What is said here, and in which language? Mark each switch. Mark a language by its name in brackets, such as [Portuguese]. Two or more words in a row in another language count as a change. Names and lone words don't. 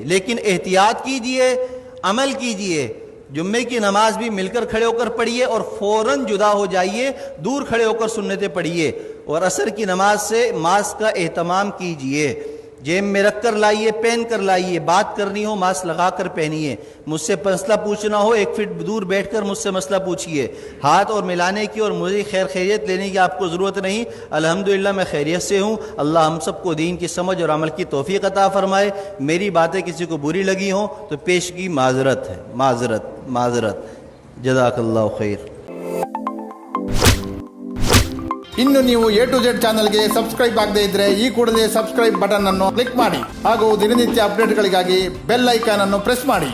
[Urdu] لیکن احتیاط کیجئے، عمل کیجئے، جمعے کی نماز بھی مل کر کھڑے ہو کر پڑھیے اور فوراً جدا ہو جائیے، دور کھڑے ہو کر سنتیں پڑھیے، اور عصر کی نماز سے ماسک کا اہتمام کیجئے، جیب میں رکھ کر لائیے، پہن کر لائیے، بات کرنی ہو ماسک لگا کر پہنیے، مجھ سے مسئلہ پوچھنا ہو 1 فٹ دور بیٹھ کر مجھ سے مسئلہ پوچھیے، ہاتھ اور ملانے کی اور مجھے خیریت لینے کی آپ کو ضرورت نہیں، الحمدللہ میں خیریت سے ہوں۔ اللہ ہم سب کو دین کی سمجھ اور عمل کی توفیق عطا فرمائے۔ میری باتیں کسی کو بری لگی ہوں تو پیش کی معذرت ہے، معذرت۔ جزاک اللہ خیر۔ [Kannada] ಇನ್ನು ನೀವು A to Z ಚಾನೆಲ್ಗೆ ಸಬ್ಸ್ಕ್ರೈಬ್ ಆಗದೇ ಇದ್ರೆ ಈ ಕೂಡಲೇ ಸಬ್ಸ್ಕ್ರೈಬ್ ಬಟನ್ ಅನ್ನು ಕ್ಲಿಕ್ ಮಾಡಿ ಹಾಗೂ ದಿನನಿತ್ಯ ಅಪ್ಡೇಟ್ಗಳಿಗಾಗಿ ಬೆಲ್ ಐಕಾನ್ ಅನ್ನು ಪ್ರೆಸ್ ಮಾಡಿ।